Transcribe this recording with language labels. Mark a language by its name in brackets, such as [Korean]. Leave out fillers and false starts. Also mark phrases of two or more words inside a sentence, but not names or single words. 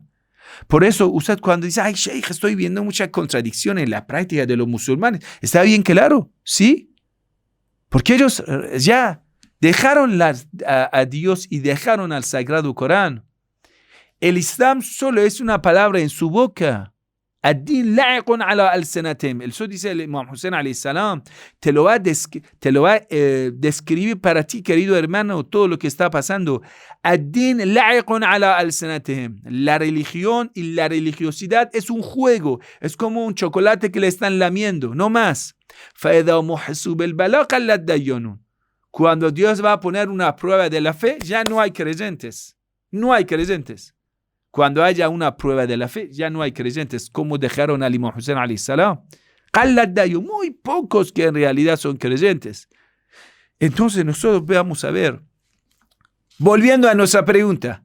[Spanish] Por eso usted cuando dice, ay, Sheikh, estoy viendo mucha contradicción en la práctica de los musulmanes, está bien claro, ¿sí? Porque ellos ya dejaron a Dios y dejaron al Sagrado Corán. El Islam solo es una palabra en su boca. [Arabic] الدين لعق على ألسنتهم. [Spanish] Eso dice el Imam Hussein [Arabic] عليه السلام. [Spanish] Te lo va a describir para ti, querido hermano, todo lo que está pasando. [Arabic] الدين لعق على ألسنتهم. [Spanish] La religión y la religiosidad es un juego. Es como un chocolate que le están lamiendo, no más. [Arabic] فَإِذَا مُحِسُوا بِالْبَلَاءِ قَلَّتْ دَيُّنُونَ. [Spanish] Cuando Dios va a poner una prueba de la fe, ya no hay creyentes. No hay creyentes. Cuando haya una prueba de la fe, ya no hay creyentes. Como dejaron al Imam Hussein [Arabic] عليه السلام. [Spanish] Muy pocos que en realidad son creyentes. Entonces nosotros vamos a ver. Volviendo a nuestra pregunta.